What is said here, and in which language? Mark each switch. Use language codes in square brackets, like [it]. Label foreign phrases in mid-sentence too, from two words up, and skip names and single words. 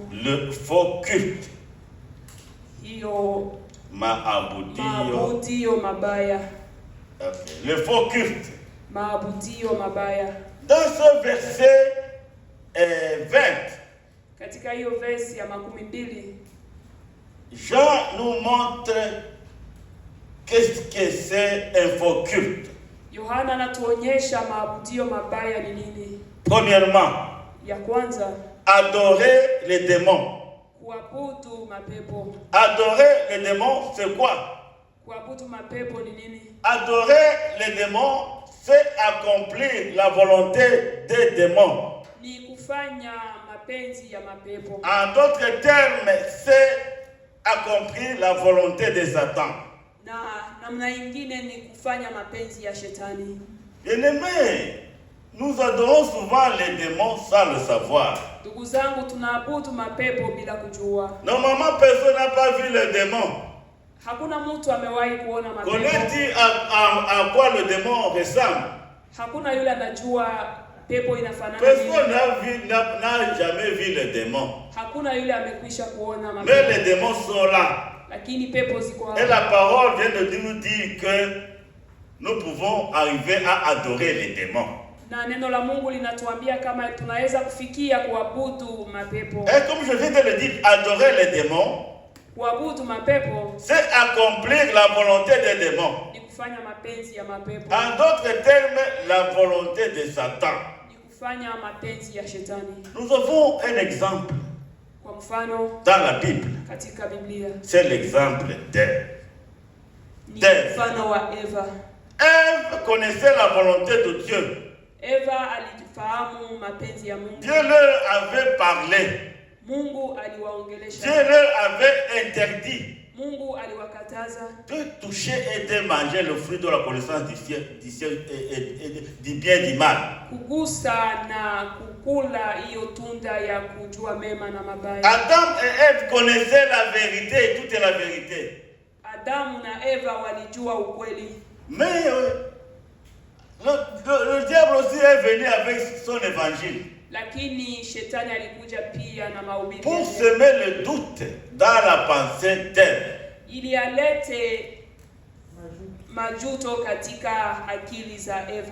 [fr] Le faux culte. [sw] Hiyo maabudio mabaya. [fr] Okay. Le faux culte. [sw] Maabudio mabaya. [fr] Dans ce verset 20. [sw] Katika hiyo verse ya 12. [fr] Jean nous montre qu'est-ce que c'est un faux culte. [sw] Yohana anatuonyesha maabudio mabaya ni nini. [fr] Premièrement, [sw] ya kwanza, [fr] adorer les démons. [sw] Kuabudu mapepo. [fr] Adorer les démons, c'est quoi? [sw] Kuabudu mapepo ni nini? [fr] Adorer les démons, c'est accomplir la volonté des démons. [sw] Ni kufanya mapenzi ya mapepo. [fr] En d'autres termes, c'est accomplir la volonté de Satan. [sw] Na namna nyingine ni kufanya mapenzi ya shetani. [fr] Bien-aimés, nous adorons souvent les démons sans le savoir. [sw] Ndugu zangu, tunaabudu mapepo bila kujua. [fr] Normalement, personne n'a pas vu le démon. [sw] Hakuna mtu amewahi kuona mapepo. [fr] Connais-tu à quoi le démon ressemble? [sw] Hakuna yule anajua pepo inafanana nini. [fr] Personne n'a jamais vu le démon. [sw] Hakuna yule amekwisha kuona mapepo. [fr] Mais les démons sont là. [sw] Lakini pepo ziko hapa. [fr] Et la parole vient de nous dire que nous pouvons arriver à adorer les démons. [sw] Na neno la Mungu linatuambia kama tunaweza kufikia kuabudu mapepo. [fr] Et comme je viens de le dire, adorer les démons, [sw] kuabudu mapepo, [fr] c'est accomplir la volonté des démons. [sw] Ni kufanya mapenzi ya mapepo. [fr] En d'autres termes, la volonté de Satan. [sw] Ni kufanya mapenzi ya shetani. [fr] Nous avons un exemple. [sw] Kwa mfano, [fr] dans la Bible, [sw] katika Biblia, [fr] c'est l'exemple d'Ève. [sw] Ni mfano wa Eva. [fr] Ève connaissait la volonté de Dieu. [sw] Eva alifahamu mapenzi ya Mungu. [fr] Dieu leur avait parlé. [sw] Mungu [fr] Dieu [sw] aliwaongelesha. [fr] leur avait interdit [sw] Mungu aliwakataza [fr] de toucher et de manger le fruit de la connaissance du ciel et du bien et du mal. [sw] kugusa na kukula hiyo tunda ya kujua mema na mabaya. [fr] Adam et Ève connaissaient la vérité et toute la vérité. [sw] Adamu na Eva walijua ukweli. [fr] Mais le diable aussi est venu avec son évangile. [sw] Lakini shetani alikuja pia na mahubiri [fr] pour semer le doute dans la pensée d'Ève. [sw] ili alete majuto katika akili za Eva.